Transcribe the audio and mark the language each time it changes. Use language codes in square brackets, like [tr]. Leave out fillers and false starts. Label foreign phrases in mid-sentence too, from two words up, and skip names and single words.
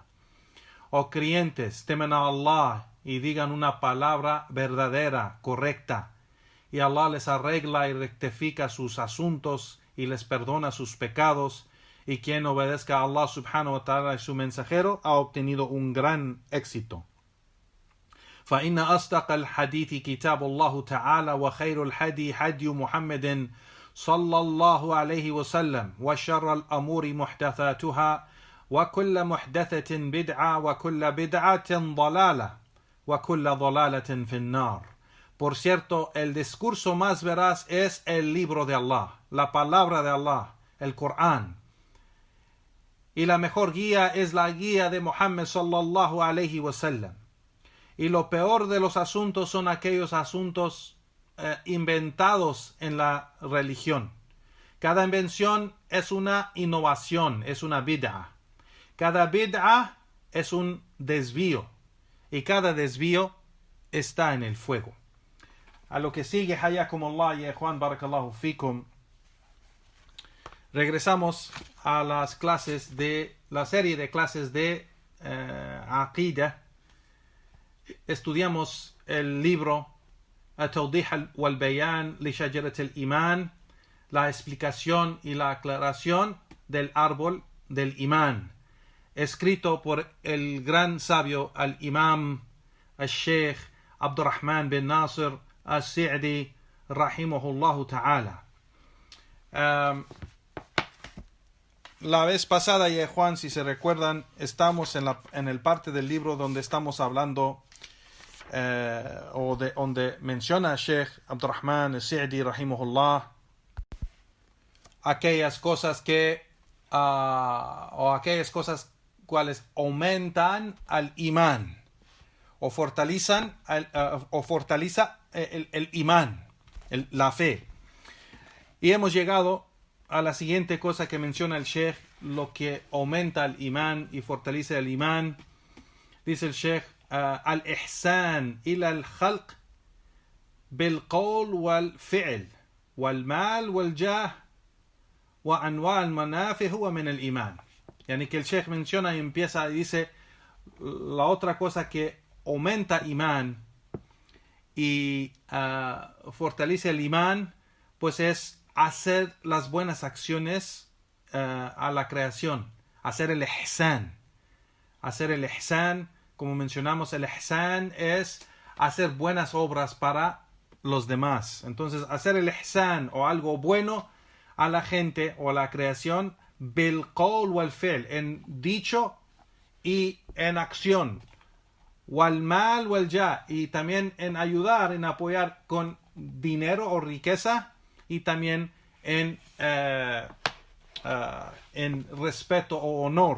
[es] Oh creyentes, temen a Allah y digan una palabra verdadera, correcta, y Allah les arregla y rectifica sus asuntos y les perdona sus pecados, y quien obedezca a Allah [ar] سبحانه وتعالى [es] y su mensajero ha obtenido un gran éxito. [ar] فإن أصدق الحديث كتاب الله تعالى وخير الهدي هدي محمد صلى الله عليه وسلم وشر الأمور محدثاتها وكل محدثة بدعة وكل بدعة ضلالة وكل ضلالة في النار. [es] Por cierto, el discurso más veraz es el libro de Allah, la palabra de Allah, el Corán. Y la mejor guía es la guía de Muhammad [ar] صلى الله عليه وسلم. [es] Y lo peor de los asuntos son aquellos asuntos inventados en la religión. Cada invención es una innovación, es una bid'ah. Cada bid'ah es un desvío, y cada desvío está en el fuego. A lo que sigue, hayakumullah ya Juan, [ar] بارك الله فيكم. [es] Regresamos a las clases de la serie de clases de Aqidah. Estudiamos el libro At-Tawdih wal-Bayan li Shajarat al-Iman, la explicación y la aclaración del árbol del imán, escrito por el gran sabio al-Imam al-Sheikh Abdurrahman bin Nasir al-Sa'di [ar] رحمه الله تعالى. [es] La vez pasada, ya Juan, si se recuerdan, estamos en el parte del libro donde estamos hablando donde menciona Sheikh Abdurrahman al-Sa'di rahimahullah aquellas cosas que o aquellas cosas cuales aumentan al imán o fortaleza el imán, la fe. Y hemos llegado a la siguiente cosa que menciona el Sheikh lo que aumenta el imán y fortalece el imán. Dice el Sheikh, [ar] الإحسان إلى الخلق بالقول والفعل والمال والجاه وأنواع المنافع هو من الإيمان. [es] Yani que el Sheikh menciona y empieza y dice la otra cosa que aumenta imán y fortalece el imán, pues es hacer las buenas acciones a la creación, hacer el ihsan. Hacer el ihsan, como mencionamos, el ihsan es hacer buenas obras para los demás. Entonces, hacer el ihsan o algo bueno a la gente o a la creación, [ar] بالقول والفعل, [es] en dicho y en acción, [ar] والمال والجاه, [es] y también en ayudar, en apoyar con dinero o riqueza, y también en respeto o honor.